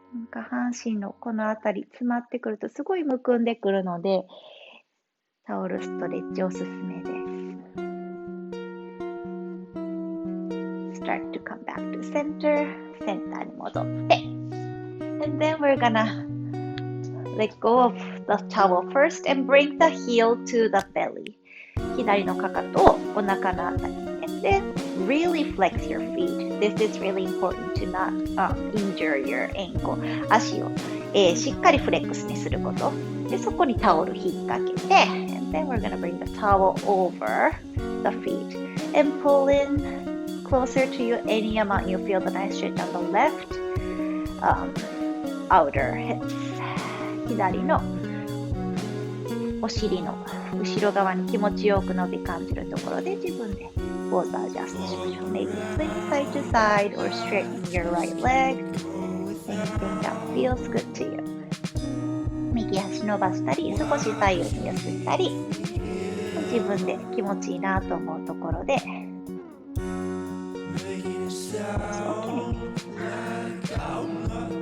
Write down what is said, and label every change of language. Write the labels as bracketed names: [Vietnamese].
[Japanese] 下半身のこのあたり詰まってくるとすごいむくんでくるので、タオルストレッチおすすめです。 [English] Start to come back to center. [Japanese] センターに戻って。 [English] And then we're gonna let go of the towel first and bring the heel to the belly. [Japanese] 左のかかとをお腹のあたりに。 [English] And then really flex your feet. This is really important to not injure your ankle. [Japanese] 足を、しっかりフレックスにすること。で、そこにタオル引っ掛けて、 [English] and then we're gonna bring the towel over the feet and pull in closer to you any amount you feel the nice stretch on the left outer hips. [Japanese] 左のお尻の後ろ側に気持ちよく伸び感じるところで自分でポーズアジャストしましょう。 [English] Maybe swing side to side or straighten your right leg. Anything that feels good to you. [Japanese] 右足伸ばしたり、少し左右に寄せたり、自分で気持ちいいなと思うところでポーズを決めていきます。